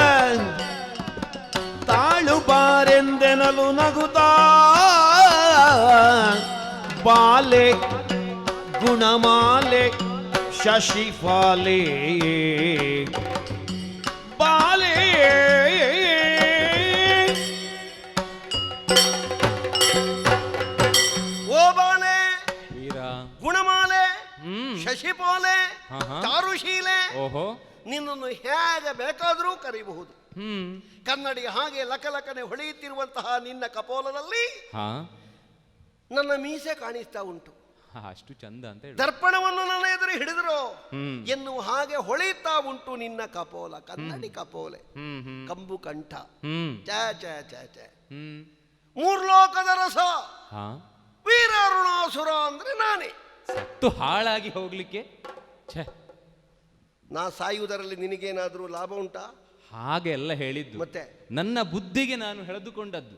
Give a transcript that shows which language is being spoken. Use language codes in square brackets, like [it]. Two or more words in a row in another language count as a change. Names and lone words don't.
[kn] ತಾಳು ಬಾರೆಂದೆನಲು ನಗುತ್ತಾ ಬಾಲೆ ಗುಣಮಾಲೆ ಶಶಿಫಾಲೆ ಬಾಲೆ ಓ ಬಾಲೆ ವೀರ ಗುಣಮಾಲೆ ಶಶಿಪಾಲೆ ಚಾರುಶೀಲೆ. ಓಹೋ. ನಿನ್ನನ್ನು ಹೇಗೆ ಬೇಕಾದರೂ ಕರೆಯಬಹುದು. ಕನ್ನಡಿ ಹಾಗೆ ಲಕಲಕನೆ ಹೊಳೆಯುತ್ತಿರುವಂತಹ ನಿನ್ನ ಕಪೋಲದಲ್ಲಿ ನನ್ನ ಮೀಸೆ ಕಾಣಿಸ್ತಾ ಉಂಟು. ಅಷ್ಟು ಚಂದ ಅಂತ ಹೇಳಿ ದರ್ಪಣವನ್ನು ನನ್ನ ಎದುರು ಹಿಡಿದ್ರು ಎನ್ನುವ ಹಾಗೆ ಹೊಳೆಯುತ್ತಾ ಉಂಟು ನಿನ್ನ ಕಪೋಲ. ಕನ್ನಡಿ ಕಪೋಲೆ, ಕಂಬು ಕಂಠ, ಚ ಚ ಚ ಚ ಮೂರ್ಲೋಕದ ರಸ. ವೀರ ಅರುಣಾಸುರ ಅಂದ್ರೆ ನಾನೇ. ಸತ್ತು ಹಾಳಾಗಿ ಹೋಗ್ಲಿಕ್ಕೆ ನಾ ಸಾಯುವುದರಲ್ಲಿ ನಿನಗೇನಾದ್ರೂ ಲಾಭ ಉಂಟಾ? ಹಾಗೆಲ್ಲ ಹೇಳಿದ್ದು ಮತ್ತೆ ನನ್ನ ಬುದ್ಧಿಗೆ ನಾನು ಎಳೆದುಕೊಂಡದ್ದು.